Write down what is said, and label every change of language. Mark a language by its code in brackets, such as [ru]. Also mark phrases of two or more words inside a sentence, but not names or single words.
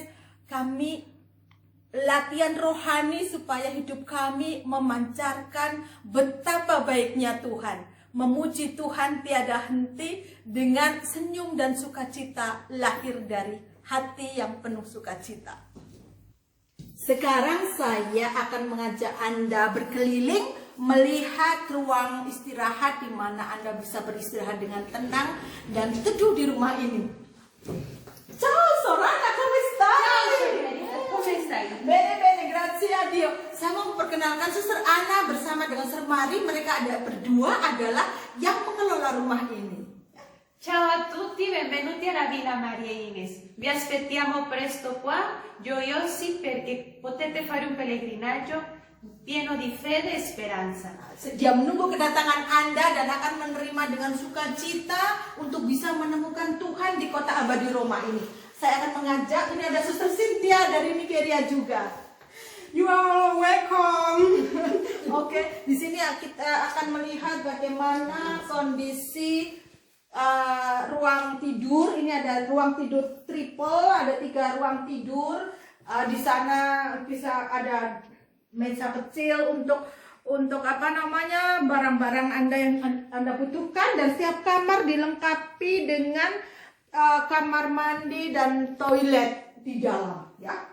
[id] Kami latihan rohani supaya hidup kami memancarkan betapa baiknya Tuhan, memuji Tuhan tiada henti dengan senyum dan sukacita lahir dari hati yang penuh sukacita. Sekarang saya akan mengajak Anda berkeliling melihat ruang istirahat di mana Anda bisa beristirahat dengan tenang dan teduh di rumah ini. [it] Ciao Sorana, come stai? Come stai? Bene, bene, grazie a Dio. [id] Saya mau memperkenalkan Suster Ana bersama dengan Suster Mari. Mereka berdua adalah yang mengelola rumah ini. [it] Ciao a tutti, benvenuti alla Villa Maria Ines. Vi aspettiamo presto qua, gioiosi perché potete fare un pellegrinaggio pieno di fede e speranza. [id] Dia menunggu kedatangan Anda dan akan menerima dengan sukacita untuk bisa menemukan Tuhan di kota abadi Roma ini. Saya akan mengajak, ini ada Suster Cynthia dari Nigeria juga. [en] You are welcome. [id] Oke, di sini kita akan melihat bagaimana kondisi ruang tidur. Ini ada ruang tidur triple, ada 3 ruang tidur. Di sana bisa ada meja kecil untuk barang-barang Anda yang Anda butuhkan, dan setiap kamar dilengkapi dengan kamar mandi dan toilet di dalam ya.